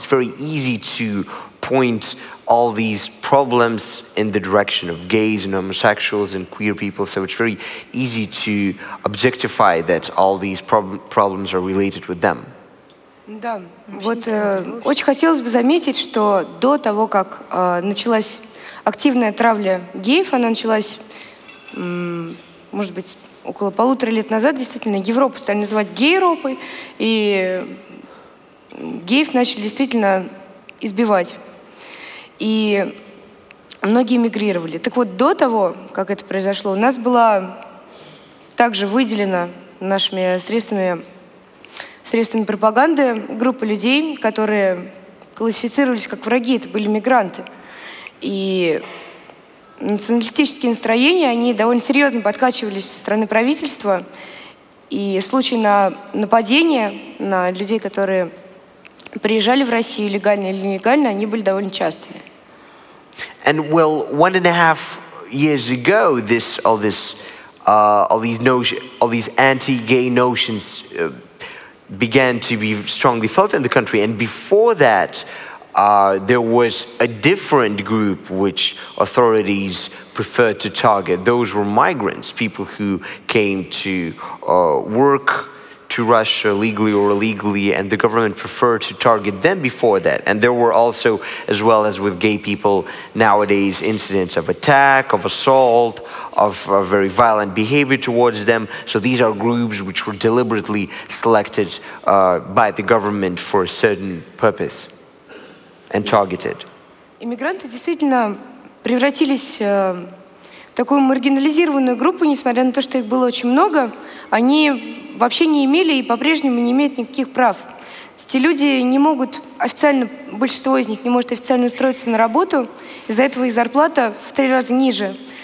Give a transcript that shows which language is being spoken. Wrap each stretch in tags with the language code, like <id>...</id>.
<en>It's very easy to point all these problems in the direction of gays and homosexuals and queer people, so it's very easy to objectify that all these problems are related with them.</en> <ru>Да, вот очень хотелось бы заметить, что до того, как началась активная травля геев, она началась, может быть, около 1,5 лет назад, действительно, Европу стали называть гей-Европой, и геев начали действительно избивать. И многие мигрировали. Так вот, до того, как это произошло, у нас была также выделена нашими средствами пропаганды группа людей, которые классифицировались как враги, это были мигранты. И националистические настроения, они довольно серьезно подкачивались со стороны правительства, и случаи на нападения на людей, которые приезжали в Россию легально или нелегально, они были довольно частыми.</ru> <en>And well, 1.5 years ago, all these anti-gay notions began to be strongly felt in the country. And before that, there was a different group which authorities preferred to target. Those were migrants, people who came to work to Russia legally or illegally, and the government preferred to target them before that. And there were also, as well as with gay people, nowadays incidents of attack, of assault, of very violent behavior towards them. So these are groups which were deliberately selected by the government for a certain purpose and targeted.</en> <ru>Иммигранты действительно превратились в такую маргинализированную группу, несмотря на то, что их было очень много. Они вообще не имели и по-прежнему не имеют никаких прав. Эти люди не могут официально, большинство из них не может официально устроиться на работу, из-за этого их зарплата в 3 раза ниже.</ru>